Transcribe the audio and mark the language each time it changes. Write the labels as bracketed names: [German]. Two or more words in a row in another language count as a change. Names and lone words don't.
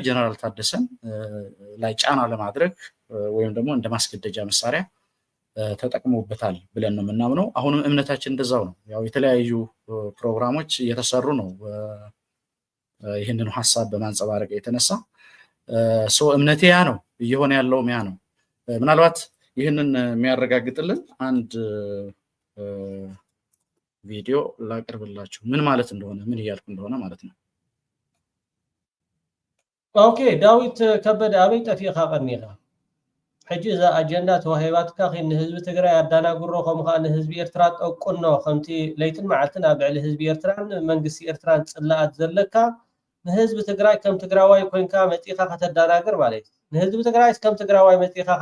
[Amharic] ጀነራል ታደሰን ላይ ጫና ለማድረግ ወይም ደግሞ እንደ ማስገደጃ መሳሪያ ተጠቅመውበታል ብለን ነው የምናምነው። አሁንም እምነታችን እንደዛው ነው። ያው የተለያዩ ፕሮግራሞች እየተሰሩ ነው ይህንን ሐሳብ በማንጸባረቅ የተነሳ እምነቴ ያ ነው እየሆነ ያለው ያ ነው። ምናልባት ይህንን የሚያረጋግጥልን አንድ ቪዲዮ ላቀርብላችሁ ምን ማለት እንደሆነ ምን እያልኩ እንደሆነ ማለት ነው። [Tigrinya] ኦኬ ዳዊት ከበደ አበይ ጠፊኻ ቀኒኻ ሕጂ እዛ አጀንዳ ተዋሂባትካ ኺን ህዝቢ ትግራይ ኣዳናግሮ ከምኡ ንህዝቢ ኤርትራ ጠቁኖ ከምቲ ለይትን መዓልትን ኣብ ልዕሊ ህዝቢ ኤርትራን መንግስቲ ኤርትራን ጽላኣት ዘለካ ንህዝቢ ትግራይ ከም ትግራዋይ ኮይንካ መፂኻ ከተዳናግር ማለት እዩ። ንህዝቢ ትግራይ ከም ትግራዋይ መፂኻ